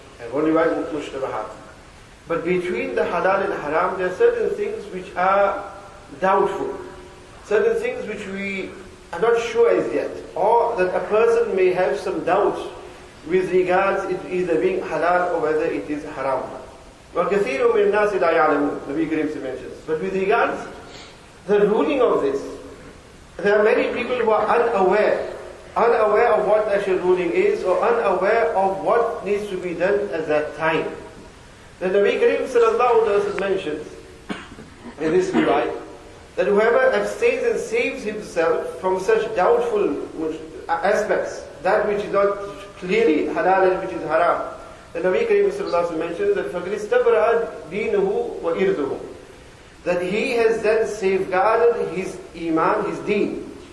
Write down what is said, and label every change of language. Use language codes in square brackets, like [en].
[en] And one riwayat mushtabahat. But between the halal and haram, there are certain things which are doubtful. Certain things which we are not sure as yet. Or that a person may have some doubts with regards it either being halal or whether it is haram. [ar] وَكَثِيرٌ مِنْ النَّاسِ لَا يَعْلَمُونَ, Nabi Kareem mentions. [en] But with regards the ruling of this, there are many people who are unaware of what the actual ruling is, or unaware of what needs to be done at that time. The Nabi Kareem sallallahu alaihi wasallam mentions in this riwayah that whoever abstains and saves himself from such doubtful aspects, that which is not clearly halal and which is haram, the Nabi Kareem sallallahu alaihi wasallam mentions that [ar] فَقَدْ اسْتَبْرَأَ دِينُهُ وَإِرْضُهُ, [en] that he has then safeguarded his iman, his deen.